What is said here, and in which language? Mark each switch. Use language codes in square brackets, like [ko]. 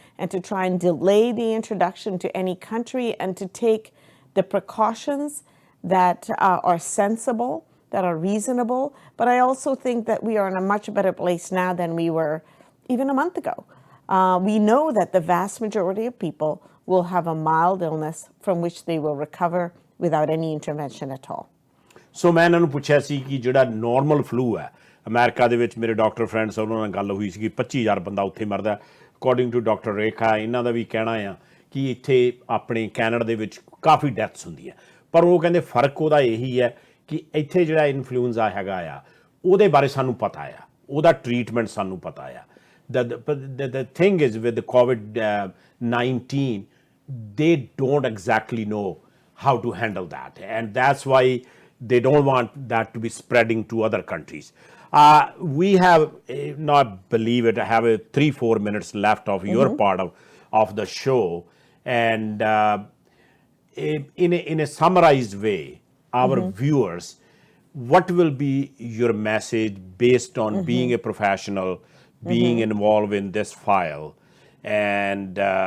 [en] and to try and delay the introduction to any country and to take the precautions that are sensible, that are reasonable. But I also think that we are in a much better place now than we were even a month ago. We know that the vast majority of people will have a mild illness from which they will recover without any intervention at all. [pa] ਸੋ ਮੈਂ ਇਹਨਾਂ ਨੂੰ ਪੁੱਛਿਆ ਸੀ ਕਿ ਜਿਹੜਾ normal flu ਹੈ America ਦੇ ਵਿੱਚ ਮੇਰੇ ਡਾਕਟਰ ਫਰੈਂਡਸ ਉਹਨਾਂ ਨਾਲ ਗੱਲ ਹੋਈ ਸੀ ਕਿ 25,000 ਬੰਦਾ ਉੱਥੇ ਮਰਦਾ [en] according to doctor Rekha [pa] ਇਹਨਾਂ ਦਾ ਵੀ ਕਹਿਣਾ ਆ ਕਿ ਇੱਥੇ ਆਪਣੇ ਕੈਨੇਡਾ ਦੇ ਵਿੱਚ ਕਾਫੀ ਡੈਥਸ ਹੁੰਦੀਆਂ ਪਰ ਉਹ ਕਹਿੰਦੇ ਫਰਕ ਉਹਦਾ ਇਹੀ ਹੈ ਕਿ ਇੱਥੇ ਜਿਹੜਾ ਇਨਫਲੂਐਂਜ਼ਾ ਹੈਗਾ ਆ ਉਹਦੇ ਬਾਰੇ ਸਾਨੂੰ ਪਤਾ ਆ ਉਹਦਾ ਟਰੀਟਮੈਂਟ ਸਾਨੂੰ ਪਤਾ ਆ [en] the thing is with the COVID-19 they don't exactly know how to handle that and that's why they don't want that to be spreading to other countries. We have not believe it I have 3-4 minutes left of your part of the show and in a summarized way our viewers what will be your message based on being a professional being involved in this file and